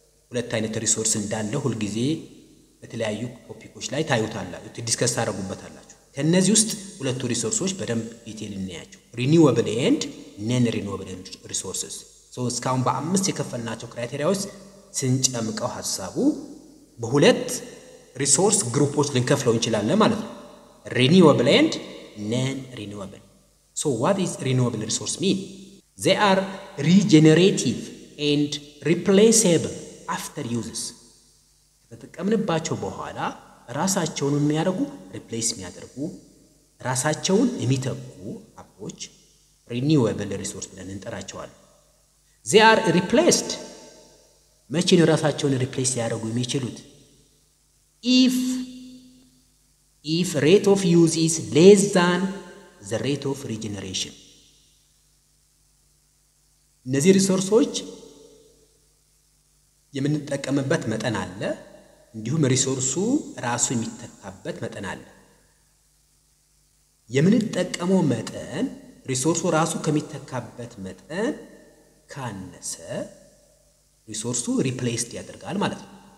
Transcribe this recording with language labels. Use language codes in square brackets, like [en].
[am] ሁለት አይነት ሪሶርስ እንዳለ ሁሉ ጊዜ በተለያዩ ቶፒኮች ላይ ታዩታላችሁ ዲስከስ ታደርጉበታላችሁ። ከነዚህ ውስጥ ሁለቱ ሪሶርሶች በደንብ ዲቴል እናያቸው ሪኒዌብል ኤንድ ነን ሪኒዌብል ሪሶርስስ እስካሁን በአምስት የከፈልናቸው ክራይቴሪያዎች ስንጨምቀው ሐሳቡ በሁለት ሪሶርስ ግሩፖች ልንከፍለው እንችላለን ማለት ነው። [en] renewable and non-renewable. So what is renewable resource mean? They are regenerative and replaceable after uses. [am] ከተጠቀምንባቸው በኋላ ራሳቸውን የሚያደርጉ ሪፕሌስ የሚያደርጉ ራሳቸውን የሚተኩ ሀብቶች renewable resource ብለን እንጠራቸዋለን። [en] They are replaced [am] መቼ ነው ራሳቸውን ሪፕሌስ ያደርጉ የሚችሉት? [en] if rate of use is less than the rate of regeneration. [am] እነዚህ ሪሶርሶች የምንጠቀምበት መጠን አለ እንዲሁም ሪሶርሱ ራሱ የሚተካበት መጠን አለ። የምንጠቀመው መጠን ሪሶርሱ ራሱ ከሚተካበት መጠን ካነሰ ሪሶርሱ ሪፕሌስድ ያደርጋል ማለት ነው።